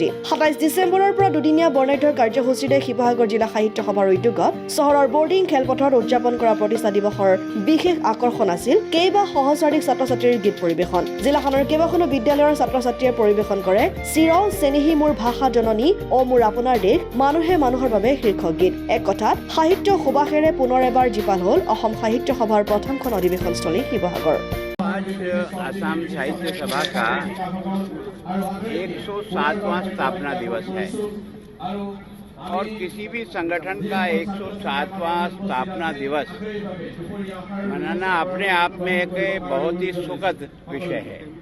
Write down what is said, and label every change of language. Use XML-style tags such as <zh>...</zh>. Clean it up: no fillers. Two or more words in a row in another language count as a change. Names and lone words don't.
<as>27 ডিচেম্বৰৰ পৰা দুদিনীয়া বৰ্ণাঢ্য কাৰ্যসূচীৰে শিৱসাগৰ জিলা সাহিত্য সভাৰ উদ্যোগত চহৰৰ বৰ্ডিং খেলপথাৰত উদযাপন কৰা প্ৰতিষ্ঠা দিৱসৰ বিশেষ আকৰ্ষণ আছিল কেইবা সহস্ৰাধিক ছাত্ৰ ছাত্ৰীৰ গীত পৰিৱেশন। জিলাখনৰ কেইবাখনো বিদ্যালয়ৰ ছাত্ৰ ছাত্ৰীয়ে পৰিৱেশন কৰে চিৰ চেনেহী মোৰ ভাষা জননী অ মোৰ আপোনাৰ দেশ মানুহে মানুহৰ বাবে শীৰ্ষক গীত। এক কথাত সাহিত্য সুবাসেৰে পুনৰ এবাৰ জীপাল হ'ল অসম সাহিত্য সভাৰ প্ৰথমখন অধিৱেশনস্থলী শিৱসাগৰ।</as> <hi>आज असम साहित्य सभा का 107वां स्थापना दिवस है और किसी भी संगठन का 107वां स्थापना दिवस मनाना अपने आप में एक बहुत ही सुखद विषय है।</hi>